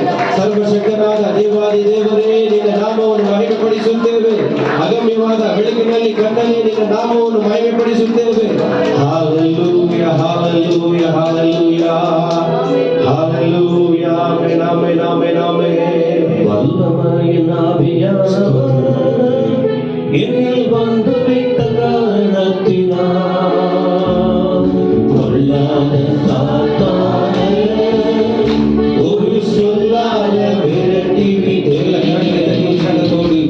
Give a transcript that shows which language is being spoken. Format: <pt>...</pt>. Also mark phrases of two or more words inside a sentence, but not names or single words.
<kn>ಸರ್ವಶಕ್ತನಾದ ದೇವಾದಿ ದೇವರೇ ನಿನ್ನ ನಾಮವನ್ನು ಮಹಿಮೆಪಡಿಸುತ್ತೇವೆ. ಅಗಮ್ಯವಾದ ಬೆಳಕಿನಲ್ಲಿ ಕಣ್ಣಲ್ಲಿ ನಿನ್ನ ನಾಮವನ್ನು ಮಹಿಮೆಪಡಿಸುತ್ತೇವೆ. ಹಾಲೆಲೂಯ ಹಾಲೆಲೂಯ ಹಾಲೆಲೂಯ ಹಾಲೆಲೂಯ ಆಮೆನ್ ಆಮೆನ್ ಆಮೆನ್ ಆಮೆನ್.</kn> <ta>வல்லமையின் ஆவியானவர் என்னில் வந்து விட்ட காரணத்தினால் கொல்லாத சாத்தானை ஒரு சொல்லாத விரட்டி விட்டேன்.</ta>